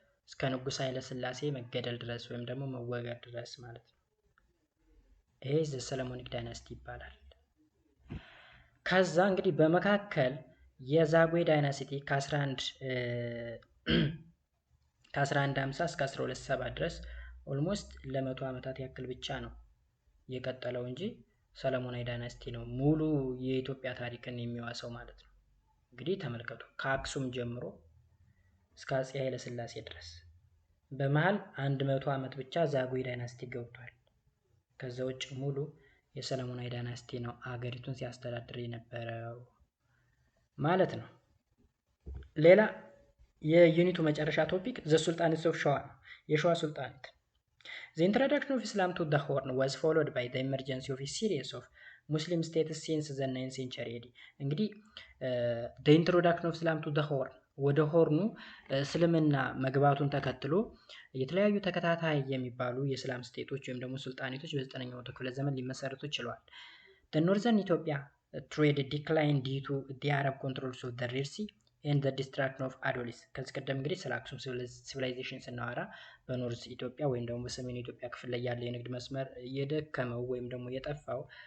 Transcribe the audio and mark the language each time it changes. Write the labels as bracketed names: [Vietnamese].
[Amharic] እስከ ንጉስ ኃይለ ሥላሴ መገደል ድረስ ወይም ደግሞ መወገድ ድረስ ማለት ነው። ይሄ የሰለሞኒክ ዳይናስቲ ይባላል። ከዛ እንግዲህ በመካከል የዛጉዌ ዳይናስቲ ከ1150 እስከ 1270 ድረስ ኦልሞስት ለ100 ዓመታት ያክል ብቻ ነው የቀጠለው እንጂ ሰለሞናዊ ዳይናስቲ ነው ሙሉ የኢትዮጵያ ታሪክን የሚዋሰው ማለት ነው። እንግዲህ ተመልከቱ ከአክሱም ጀምሮ እስከ አፄ ኃይለ ሥላሴ ድረስ በመሃል 100 ዓመት ብቻ ዛጉዌ ዳይናስቲ ገብቷል። ከዛ ውጭ ሙሉ የሰለሞናዊ ዳይናስቲ ነው አገሪቱን ሲያስተዳድር የነበረው ማለት ነው። ሌላ የዩኒቱ መጨረሻ ቶፒክ ዘ ሱልጣኔትስ ኦፍ ሸዋ ነው። የሸዋ ሱልጣኔት [English] The introduction of Islam to the Horn was followed by the emergence of a series of Muslim states since the 9th century AD. [Amharic] እንግዲህ [English] the introduction of Islam to the Horn [Amharic] ወደ ሆርኑ እስልምና መግባቱን ተከትሎ የተለያዩ ተከታታይ የሚባሉ የእስላም ስቴቶች ወይም ደግሞ ሱልጣኔቶች በ9ኛው መቶ ክፍለ ዘመን ሊመሰረቱ ችለዋል። [English] The northern Ethiopia trade declined due to the Arab controls of the Red Sea and the destruction of Adolis። [Amharic] ከዚህ ቀደም እንግዲህ ስለ አክሱም ሲቪላይዜሽን ስናወራ በኖርዝ ኢትዮጵያ ወይም ደግሞ በሰሜን ኢትዮጵያ ክፍል ላይ ያለ የንግድ መስመር የደከመው ወይም ደግሞ የጠፋው